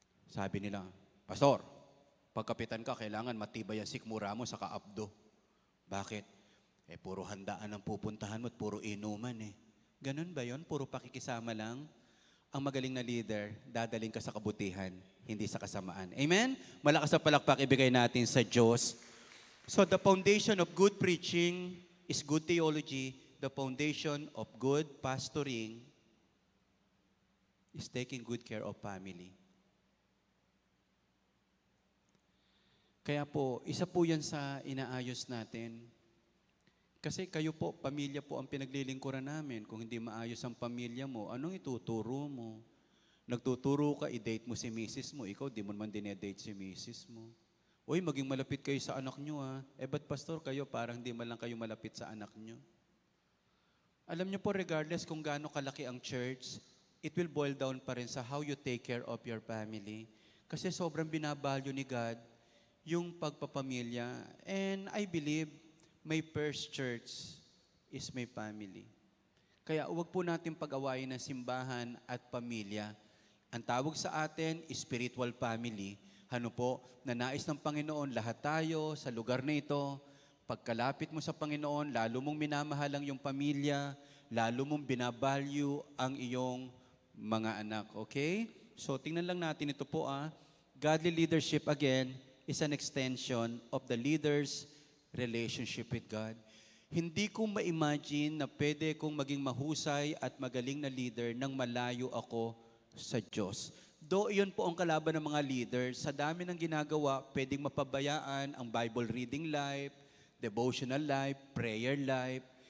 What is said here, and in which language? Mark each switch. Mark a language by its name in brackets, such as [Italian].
[Filipino] Sabi nila, Pastor, pagkapitan ka, kailangan matibay ang sikmura mo sa kaabdo. Bakit? Puro handaan ang pupuntahan mo at puro inuman eh. Ganun ba yon? Puro pakikisama lang? Ang magaling na leader, dadaling ka sa kabutihan, hindi sa kasamaan. Amen? Malakas na palakpak ibigay natin sa Diyos. [English] So the foundation of good preaching is good theology. The foundation of good pastoring is taking good care of family. [Filipino] Kaya po, isa po yan sa inaayos natin. Kasi kayo po, pamilya po ang pinaglilingkuran namin. Kung hindi maayos ang pamilya mo, anong ituturo mo? Nagtuturo ka, i-date mo si misis mo. Ikaw, di mo naman dinedate si misis mo. Uy, maging malapit kayo sa anak nyo ha. Ba't pastor kayo, parang di man lang kayo malapit sa anak nyo? Alam nyo po, regardless kung gaano kalaki ang church, [English] it will boil down [Filipino] pa rin sa [English] how you take care of your family. [Filipino] Kasi sobrang binavalue ni God yung pagpapamilya. [English] And I believe, my first church is my family. [Filipino] Kaya huwag po natin pag-awayin ng simbahan at pamilya. Ang tawag sa atin, spiritual family. Ano po, na nais ng Panginoon, lahat tayo sa lugar na ito, pagkalapit mo sa Panginoon, lalo mong minamahal ang iyong pamilya, lalo mong binavalue ang iyong mga anak. Okay? [English] So, [Filipino] tingnan lang natin ito po [English] Godly leadership, again, is an extension of the leader's relationship with God. [Filipino] Hindi ko ma-imagine na pwede kong maging mahusay at magaling na leader nang malayo ako sa Diyos. Though iyon po ang kalaban ng mga leader, sa dami ng ginagawa, pwedeng mapabayaan ang Bible reading life, devotional life, prayer life.